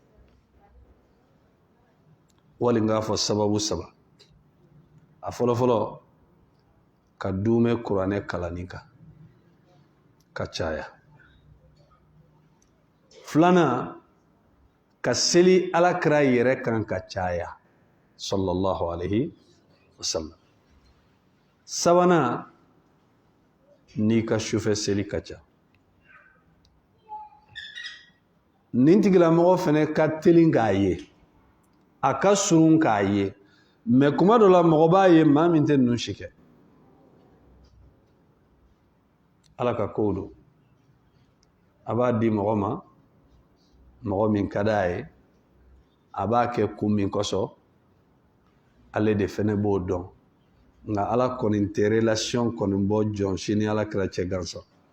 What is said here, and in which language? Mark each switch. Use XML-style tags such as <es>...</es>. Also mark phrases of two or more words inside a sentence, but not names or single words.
<bm>wali n k'a fɔ sababu saba a fɔlɔfɔlɔ ka duumɛ kuranɛ kalanni kan ka caya filanan ka seli alakira yɛrɛ kan ka caya</bm> <ar>صلى الله عليه وسلم</ar> <bm>sabanan n'i ka sufɛ seli ka ca nin tigilamɔgɔ fɛnɛ ka teli k'a ye a ka surun k'a ye mais kuma dɔ la mɔgɔ b'a ye maa min tɛ ninnu si kɛ ala ka kow don a b'a di mɔgɔ ma mɔgɔ min ka d'a ye a b'a kɛ kun min kɔsɔn ale de fɛnɛ b'o dɔn nka ala kɔni tɛ relation kɔni bɔ jɔn si ni alakira cɛ gansan</bm>